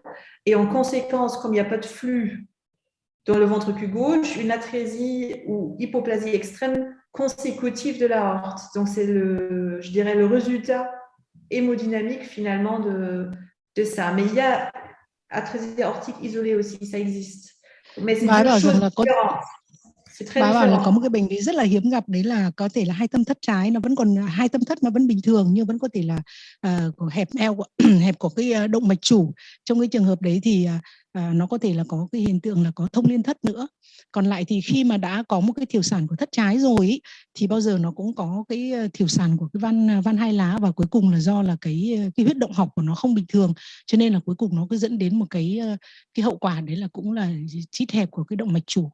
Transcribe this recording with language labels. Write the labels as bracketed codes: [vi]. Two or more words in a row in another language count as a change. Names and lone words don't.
[fr] Et en conséquence, comme il n'y a pas de flux dans le ventricule gauche, une atrésie ou hypoplasie extrême consécutive de l'aorte. Donc, c'est je dirais, le résultat hémodynamique finalement de ça. Mais il y a atrésie aortique isolée aussi, ça existe. Mais c'est deux choses différentes. [vi] Bà bảo là có một cái bệnh lý rất là hiếm gặp, đấy là có thể là hai tâm thất trái nó vẫn còn, hai tâm thất nó vẫn bình thường nhưng vẫn có thể là hẹp eo hẹp của cái động mạch chủ. Trong cái trường hợp đấy thì nó có thể là có cái hiện tượng là có thông liên thất nữa. Còn lại thì khi mà đã có một cái thiểu sản của thất trái rồi ý, thì bao giờ nó cũng có cái thiểu sản của cái van hai lá, và cuối cùng là do là cái huyết động học của nó không bình thường, cho nên là cuối cùng nó cứ dẫn đến một cái hậu quả đấy là cũng là chít hẹp của cái động mạch chủ.